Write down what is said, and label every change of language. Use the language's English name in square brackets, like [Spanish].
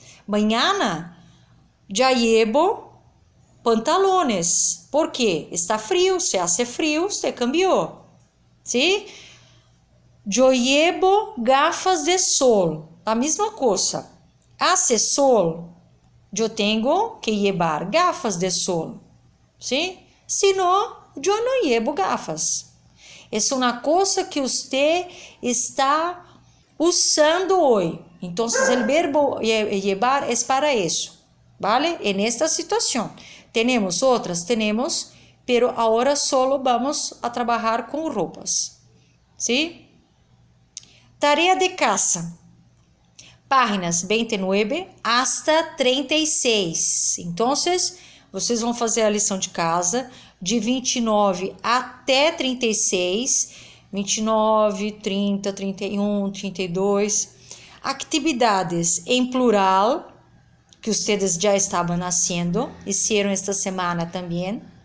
[Spanish] Mañana já llevo pantalones. [Portuguese] ¿Por quê? Está frio, [Spanish] se hace frio, [Portuguese] você cambiou. ¿Sí? Eu [Spanish] llevo gafas de sol, [Portuguese] a mesma coisa. [Spanish] Hace sol, [Portuguese] eu tenho que [Spanish] llevar gafas de sol, ¿sí? [Portuguese] Se não, eu não [Spanish] llevo gafas. [Portuguese] É uma coisa que você está usando hoje. Então, o verbo llevar é para isso, [Spanish] ¿vale? En esta [Portuguese] situação. Temos outras? Temos, [Spanish] pero [Portuguese] agora [Spanish] solo vamos a [Portuguese] trabalhar com roupas, ¿sí? [Spanish] Tarea de casa, páginas 29 hasta 36. [Portuguese] Então, vocês vão fazer a lição de casa de 29 até 36, 29, 30, 31, 32. Actividades em plural, que vocês já estavam [Spanish] haciendo, hicieron esta semana [Portuguese] também.